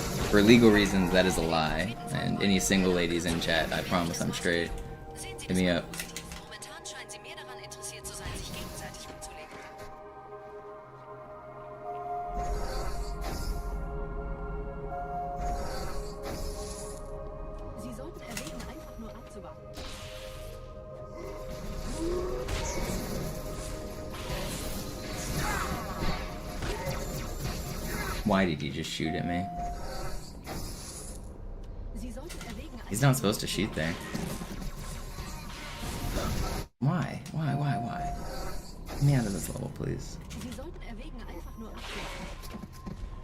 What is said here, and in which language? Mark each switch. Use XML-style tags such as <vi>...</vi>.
<en>For legal reasons, that is a lie. And any single ladies in chat, I promise I'm straight. Hit me up.</en> <de>Momentan scheinen sie mehr daran interessiert zu sein, sich gegenseitig umzulegen. Sie sollten erwägen, einfach nur abzuwarten.</de> <en>Why did he just shoot at me?</en> <de>Sie sollten erwägen,</de> <en>He's not supposed to shoot there. Why? Why? Get me out of this level, please.</en> <de>Sie sollten erwägen, einfach nur abzuwarten.</de>